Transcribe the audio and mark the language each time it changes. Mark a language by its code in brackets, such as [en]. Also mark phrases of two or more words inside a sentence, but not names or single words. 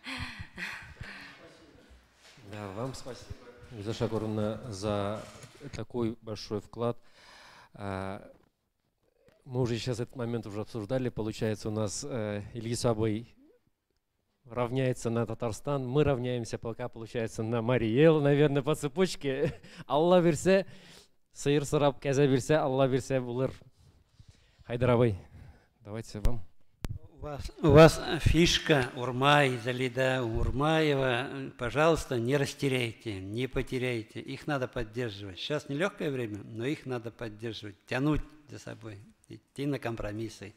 [ru] Да, вам спасибо, Гузельша Гуровна, за такой большой вклад. Мы уже сейчас этот момент уже обсуждали. Получается, у нас Ильгиз Абай равняется на Татарстан. Мы равняемся пока, получается, на Марий Эл, наверное, по цепочке. [tt] Алла берсе, сыйыр сырап, кәзә берсе, Алла берсе булыр. [ru] Хайдар Абай, давайте вам. У вас фишка Урмай, Залида Урмаева. Пожалуйста, не растеряйте, не потеряйте. Их надо поддерживать. Сейчас нелегкое время, но их надо поддерживать, тянуть за собой, идти на компромиссы.